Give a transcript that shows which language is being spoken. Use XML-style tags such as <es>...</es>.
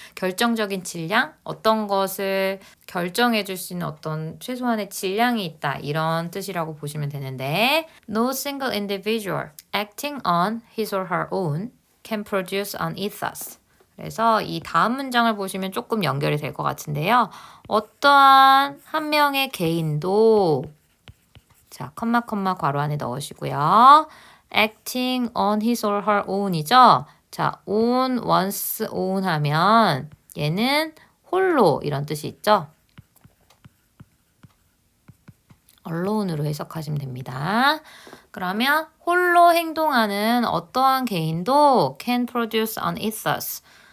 <ko>결정적인 질량, 어떤 것을 결정해 줄 수 있는 어떤 최소한의 질량이 있다 이런 뜻이라고 보시면 되는데</ko> <en>No single individual acting on his or her own can produce an ethos.</en> <ko>그래서 이 다음 문장을 보시면 조금 연결이 될 것 같은데요. 어떠한 한 명의 개인도 자, 컴마 괄호 안에 넣으시고요.</ko> <en>acting on his or her own이죠.</en> <ko>자, on, once, own 하면 얘는 홀로 이런 뜻이 있죠. alon으로 해석하시면 됩니다. 그러면 홀로 행동하는 어떠한 개인도</ko> <en>can produce an ethos.</en>